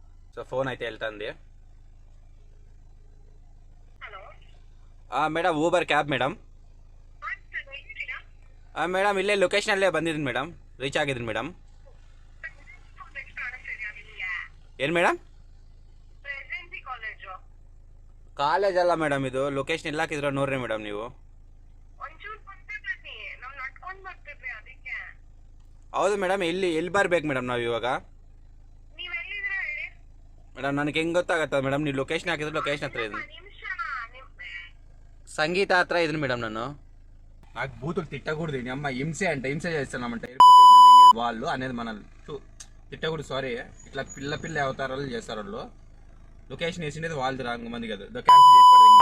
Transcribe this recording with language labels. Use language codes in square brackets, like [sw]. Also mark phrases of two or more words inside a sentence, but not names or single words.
[te] సో ఫోన్ అయితే వెళ్తుంది. [kn] ಮೇಡಮ್ ಊಬರ್ ಕ್ಯಾಬ್ ಮೇಡಮ್. ಮೇಡಮ್ ಇಲ್ಲೇ ಲೊಕೇಶನಲ್ಲೇ ಬಂದಿದ್ದೀನಿ ಮೇಡಮ್, ರೀಚ್ ಆಗಿದ್ದೀನಿ ಮೇಡಮ್. ಏನು ಮೇಡಮ್? ಕಾಲೇಜ್ ಅಲ್ಲ ಮೇಡಮ್, ಇದು ಲೊಕೇಶನ್ ಎಲ್ಲ ಹಾಕಿದ್ರ ನೋಡ್ರಿ ಮೇಡಮ್ ನೀವು. ಹೌದು ಮೇಡಮ್, ಎಲ್ಲಿ ಬರ್ಬೇಕು ಮೇಡಮ್ ನಾವು ಇವಾಗ? ಮೇಡಮ್ ನನಗೆ ಹೆಂಗೆ ಗೊತ್ತಾಗತ್ತ ಮೇಡಮ್, ನೀವು ಲೊಕೇಶನ್ ಹಾಕಿದ್ರೆ ಲೊಕೇಶನ್ ಹತ್ರ ಇದ್ದೀನಿ, ಸಂಗೀತ ಹತ್ರ ಇದನಿ ಮೇಡಮ್. [te] నాకు బూతులు తిట్టకూడదు, అమ్మ హింసే హింస చేస్తున్నామంట వాళ్ళు అనేది మన తిట్టకూడదు. సారీ, ఇట్లా పిల్ల అవతారాలు చేస్తారు వాళ్ళు. లొకేషన్ వేసిండేది వాళ్ళది రాంగ్ మంది కదా, క్యాన్సిల్ చేసి పడదు.